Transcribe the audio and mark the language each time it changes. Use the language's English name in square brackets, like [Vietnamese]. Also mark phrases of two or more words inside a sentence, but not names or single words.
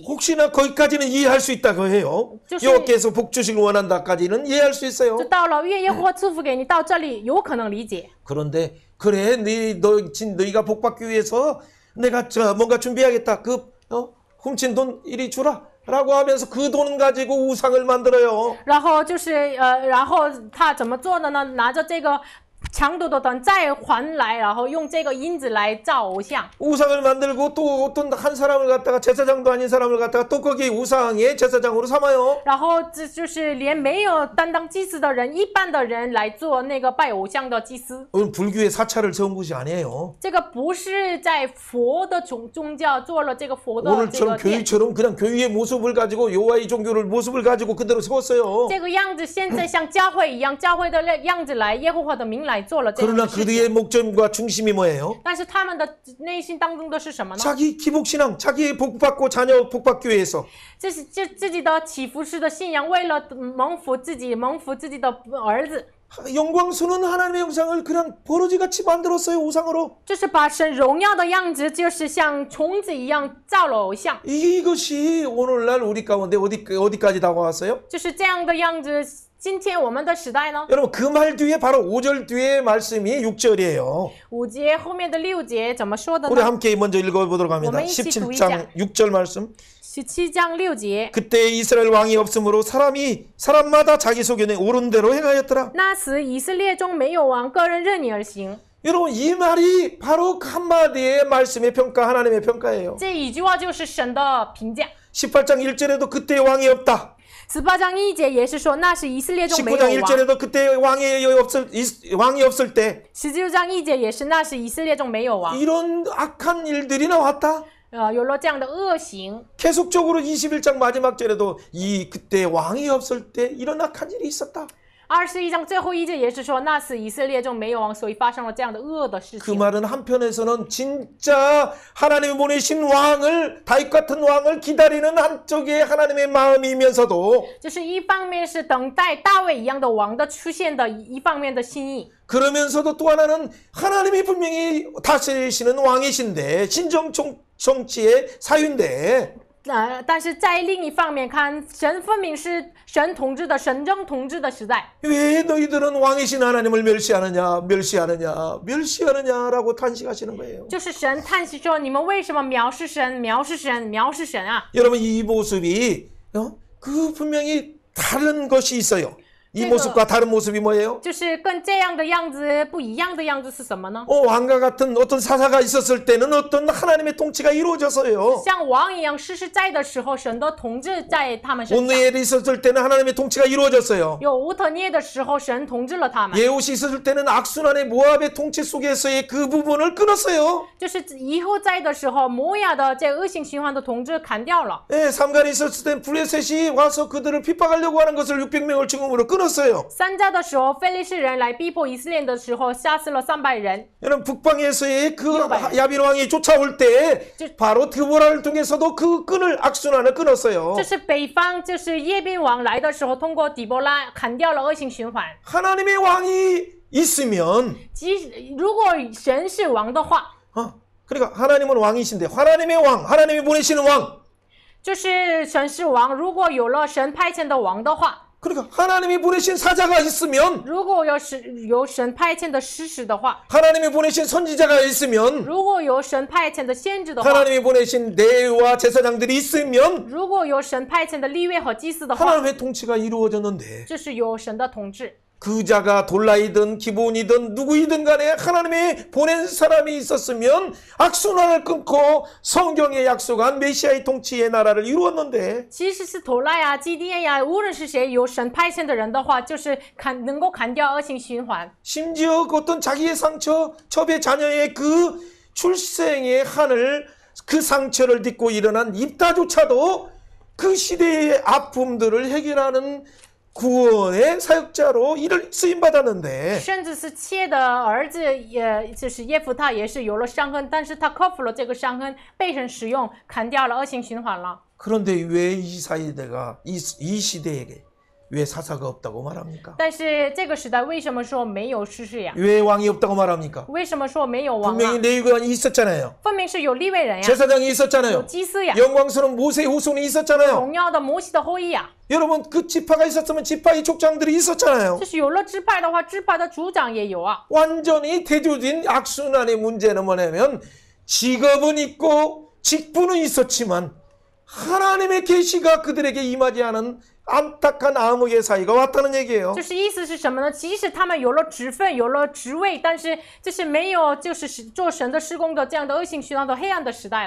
[Korean] 혹시나 거기까지는 이해할 수 있다고 해요. [Chinese] 就是- [Korean] 여호와께서 복 주시길 원한다까지는 이해할 수 있어요. [Chinese] 就到了愿耶和华赐福给你，到这里有可能理解。 [Korean] 그런데 그래 너희가 복 받기 위해서 내가 뭔가 준비하겠다. 훔친 돈 이리 주라. 라고 하면서 그 돈 가지고 우상을 만들어요. [Chinese] 然后就是然后他怎么做的呢？拿着这个抢夺的等再还来，然后用这个银子来造偶像。 [Korean] 우상을 만들고 또 어떤 한 사람을 갖다가 제사장도 아닌 사람을 갖다가 또 거기 우상의 제사장으로 삼아요. [Chinese] 然后这就是连没有担当祭司的人，一般的人来做那个拜偶像的祭司。 [Korean] 오늘 불교의 사찰을 세운 곳이 아니에요. [Chinese] 这个不是在佛的宗教做了这个佛的这 [Korean] 오늘처럼 [Chinese] 个殿， [Korean] 교회처럼 그냥 교회의 모습을 가지고 여호와의 종교를 모습을 가지고 그대로 세웠어요. [Chinese] 这个样子现在像教会一样，教会的样子来耶和华的名来做了这样 [Korean] 그러나 [Chinese] 的事情。 [Korean] 그들의 목적과 중심이 뭐예요? [Chinese] 但是他们的内心当中的是什么呢？ [Korean] 자기 기복신앙, 자기 복받고 자녀 복받기 위해서 [Chinese] 这是自己的祈福式的信仰，为了蒙福自己的儿子， [Korean] 영광스러운 하나님의 형상을 그냥 버러지같이 만들었어요. 우상으로. [Chinese] 就是把神荣耀的样子，就是像虫子一样造了偶像， [Korean] 이것이 오늘날 우리 가운데 어디까지 다가왔어요? [Chinese] 就是这样的样子。今天我们的时代呢？ [Korean] 여러분 그 말 뒤에 바로 5절 뒤에 말씀이 6절이에요. [Chinese] 5 节后面的6节怎么说的 [Korean] 우리 [Chinese] 呢？ [Korean] 함께 먼저 읽어보도록 합니다. [Chinese] 我们一起读一下。 [Korean] 17장 6절 말씀. [Chinese] 17 章6节。 [Korean] 그때 이스라엘 왕이 없으므로 사람마다 자기 소견에 옳은 대로 행하였더라. [Chinese] 那时以色列中没有王，个人任意而行。 [Korean] 여러분 이 말이 바로 한마디의 말씀의 평가, 하나님의 평가예요. [Chinese] 这一句话就是神的评价。 [Korean] 18장 1절에도 그때 왕이 없다. [Chinese] 18 章1节也是说，那是以色列中没有 [Korean] 19장 [Chinese] 王。 [Korean] 1절에도 그때 왕이 없을 때 [Chinese] 19 章1节也是，那是以色列中没有王。 [Korean] 이런 악한 일들이 나왔다. [Chinese] 有了这样的恶行。 [Korean] 계속적으로 21장 마지막 절에도 그때 왕이 없을 때 이런 악한 일이 있었다. [Chinese] 21 章最后1节也是说，那是以色列中没有王，所以发生了这样的恶的事 [Korean] 그 [Chinese] 情。 [Korean] 말은 한편에서는 진짜 하나님이 보내신 왕을 다윗 같은 왕을 기다리는 한쪽의 하나님의 마음이면서도 [Chinese] 就是一方面是等待大卫一样的王的出现的一方面的心意， [Korean] 그러면서도 또 하나는 하나님이 분명히 다스리시는 왕이신데 신정 정치의 사유인데 [Chinese] 但是在另一方面看，神分明是神统治的神政统治的时代， [Korean] 왜 너희들은 왕이신 하나님을 멸시하느냐라고 탄식하시는 거예요. [Chinese] 就是神叹息说：“你们为什么藐视神？藐视神？藐视神啊！” [Korean] 여러분 이 모습이 그 분명히 다른 것이 있어요. 이 그러니까- 모습과 다른 모습이 뭐예요? [Chinese] 就是跟这样的样子不一样的样子是什么呢？ [Korean] 왕과 같은 어떤 사사가 있었을 때는 어떤 하나님의 통치가 이루어졌어요. [Chinese] 像王一样世世在的时候，神的统治在他们身上； [Korean] 온누엘이 있었을 때는 하나님의 통치가 이루어졌어요. [Chinese] 有乌特涅的时候，神统治了他们。 [Korean] 예후시 있었을 때는 악순환의 모압의 통치 속에서의 그 부분을 끊었어요. [Chinese] 就是以后在的时候，摩亚的这恶性循环的统治砍掉了。 [Korean] 삼갈이 있었을 때 블레셋이 와서 그들을 핍박하려고 하는 것을 600명을 죽음으로 끊었어요. [Chinese] 三家的时候，非利士人来逼迫以色列的时候，杀死了300人。 [Korean] 여러분 북방에서의 그 600. 야빈 왕이 쫓아올 때 바로 드보라를 통해서도 그 악순환을 끊었어요. [Chinese] 这是北方，就是耶宾王来的时候，通过底波拉砍掉了恶性循环。 [Korean] 하나님의 왕이 있으면 [Chinese] 如果神是王的话， [Korean] 그러니까 하나님은 왕이신데 하나님의 왕, 하나님이 보내시는 왕. [Chinese] 就是神是王。如果有了神派遣的王的话， [Korean] 그러니까 하나님이 보내신 사자가 있으면 [Chinese] 如果有神派遣的使使的话， [Korean] 하나님이 보내신 선지자가 있으면 [Chinese] 如果有神派遣的先知的话， [Korean] 하나님이 보내신 레위와 제사장들이 있으면 [Chinese] 如果有神派遣的立位和祭司的话， [Korean] 하나님의 통치가 이루어졌는데 [Chinese] 这是有神的统治。 [Korean] 그 자가 돌라이든 기본이든 누구이든 간에 하나님의 보낸 사람이 있었으면 악순환을 끊고 성경에 약속한 메시아의 통치의 나라를 이루었는데 [Chinese] 其实是头赖呀、基甸呀，无论是谁有神派遣的人的话，就是能够砍掉恶性循环。 [Korean] 심지어 어떤 자기의 상처, 첩의 자녀의 그 출생의 한을 그 상처를 딛고 일어난 입다조차도 그 시대의 아픔들을 해결하는 구원의 사역자로 이를 쓰임 받았는데 [Chinese] 甚至是妾的儿子，也就是耶夫他也是有了伤痕，但是他克服了这个伤痕，被神使用，砍掉了恶性循环了。 [Korean] 그런데 왜 이 사이대가 이 시대에게 왜 사사가 없다고 말합니까? [Chinese] 但是这个时代为什么说没有士师呀？ [Korean] 왜 왕이 없다고 말합니까? [Chinese] 为什么说没有王 [Korean] 분명히 [Chinese] 啊？ [Korean] 레위관이 있었잖아요. [Chinese] 分明是有利未人呀， [Korean] 제사장이 [Chinese] 有 [Korean] 있었잖아요. [Chinese] 祭司呀， [Korean] 영광스러운 모세의 후손이 있었잖아요. [Chinese] 荣耀的摩西的后裔呀。 [Korean] 여러분 그 지파가 있었으면 지파의 족장들이 있었잖아요. [Chinese] 就是有了支派的话，支派的族长也有啊。 [Korean] 완전히 대조진 악순환의 문제는 뭐냐면 직업은 있고 직분은 있었지만 하나님의 계시가 그들에게 임하지 않은 안타까운 암흑의 사이가 왔다는 얘기예요. [Chinese] 就是意思是什么呢？即使他们有了职分，有了职位，但是就是没有就是做神的施工的这样的恶性循环的黑暗的时代了。